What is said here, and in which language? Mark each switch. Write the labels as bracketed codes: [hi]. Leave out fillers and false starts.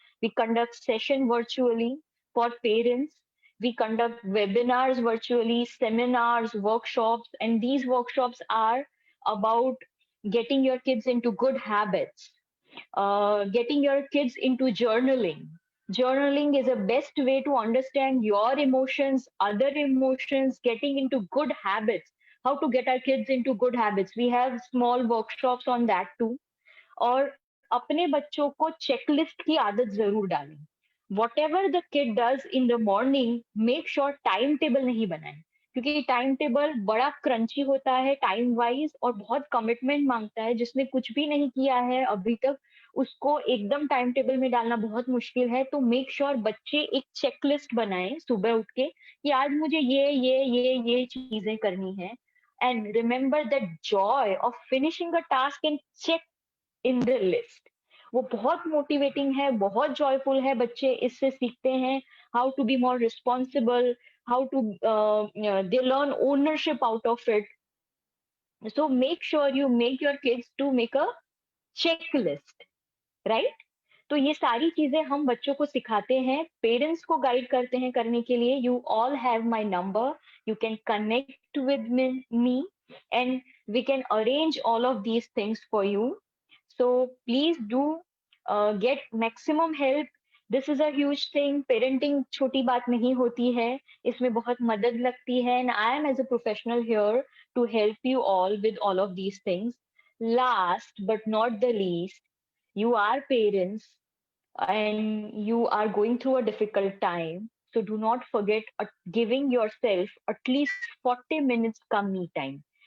[en] We conduct session virtually for parents. We conduct webinars virtually, seminars, workshops, and these workshops are about getting your kids into good habits, getting your kids into journaling. Journaling is the best way to understand your emotions, other emotions, getting into good habits, how to get our kids into good habits. We have small workshops on that too. [hi] और अपने बच्चों को checklist की आदत जरूर डालें. [en] Whatever the kid does in the morning, make sure [hi] time table नहीं बनाएं, क्योंकि टाइम टेबल बड़ा क्रंची होता है टाइम वाइज और बहुत कमिटमेंट मांगता है. जिसने कुछ भी नहीं किया है अभी तक, उसको एकदम टाइम टेबल में डालना बहुत मुश्किल है. तो मेक श्योर बच्चे एक चेकलिस्ट बनाएं सुबह उठ के कि आज मुझे ये चीजें करनी है. [en] And remember that joy of finishing a task and check in the list. [hi] वो बहुत मोटिवेटिंग है, बहुत जॉयफुल है. बच्चे इससे सीखते हैं [en] How to be more responsible, how to they learn ownership out of it. So make sure you make your kids to make a check list, right? [hi] तो ये सारी चीजें हम बच्चों को सिखाते हैं, पेरेंट्स को गाइड करते हैं करने के लिए. [en] You all have my number, you can connect with me and we can arrange all of these things for you. So please do get maximum help. This is a huge thing. [hi] Parenting छोटी बात नहीं होती है, इसमें बहुत मदद लगती है. [en] And I am as a professional here to help you all with all of these things. Last but not the least, you are parents and you are going through a difficult time. So do not forget giving yourself at least 40 minutes come me time.